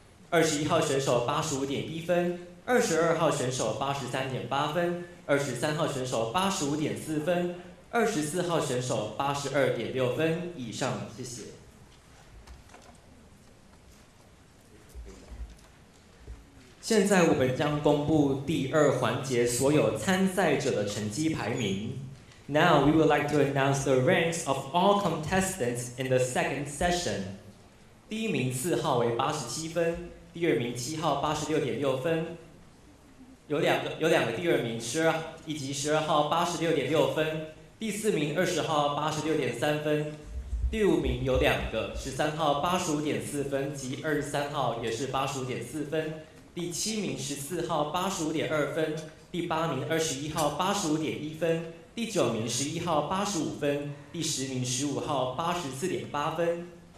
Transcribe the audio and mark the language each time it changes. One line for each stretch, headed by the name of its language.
Chinese: 21号选手85.1分，22号选手83.8分，23号选手85.4分，24号选手82.6分。以上，谢谢。现在我们将公布第2环节所有参赛者的成绩排名。
English: Now we would like to announce the ranks of all contestants in the second session.
Chinese: 第1名4号为87分，第2名7号86.6分，有两个第2名12以及12号86.6分，第4名20号86.3分，第5名有2个13号85.4分及23号也是85.4分，第7名14号85.2分，第8名21号85.1分，第9名11号85分，第10名15号84.8分，